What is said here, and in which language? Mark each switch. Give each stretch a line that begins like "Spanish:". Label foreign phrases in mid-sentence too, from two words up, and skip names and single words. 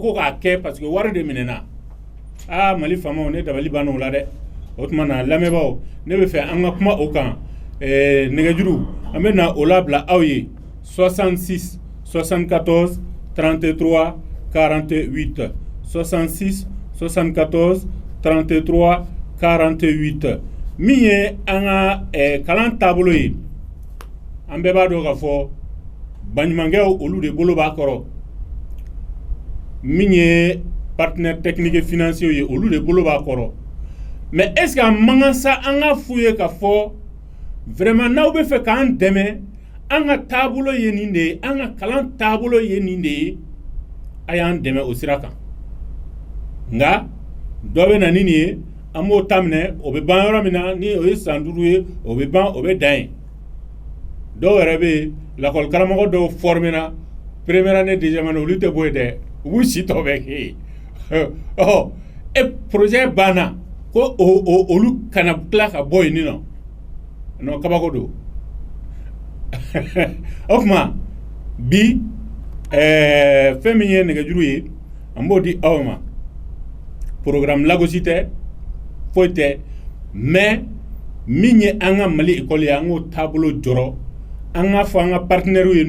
Bambara: ko k'a kɛ parce que wari de minɛna Mali faamaw ne dabali banna o la dɛ o tuma na lamɛnbaaw ne bɛ fɛ an ka kuma o kan nɛgɛjuru an bɛ na o labila aw ye 66 74 33 48 66 74 33 48 min ye an ka kalan taabolo ye an bɛɛ b'a dɔn k'a fɔ baɲumankɛw olu de bolo b'a kɔrɔ min ye
French: partenaire technique et financier
Bambara: ye olu de bolo b'a kɔrɔ
French: mais est-ce que
Bambara: a man kan sa an ka f'u ye k'a fɔ vraiment n'aw bɛ fɛ k'an dɛmɛ an ka taabolo ye nin de ye an ka kalan taabolo ye nin de ye a y'an dɛmɛ o sira kan nka dɔ bɛ na ni nin ye an b'o ta minɛ o bɛ ban yɔrɔ min na ni o ye san 5 ye o bɛ ban o bɛ dan yen dɔw yɛrɛ bɛ yen lakɔli karamɔgɔ dɔw formera
French: première année deuxième année
Bambara: olu tɛ bɔ yen dɛ u b'u si tɔ bɛ kɛ yen projet banna ko olu kana tila ka bɔ yen nin nɔ non kabako don o tuma bi fɛn min ye nɛgɛjuru ye an b'o di aw ma programme lagosi tɛ foyi tɛ mais min ye an ka Mali école ye an k'o taabolo jɔrɔ an ka fɔ an ka partenaires ye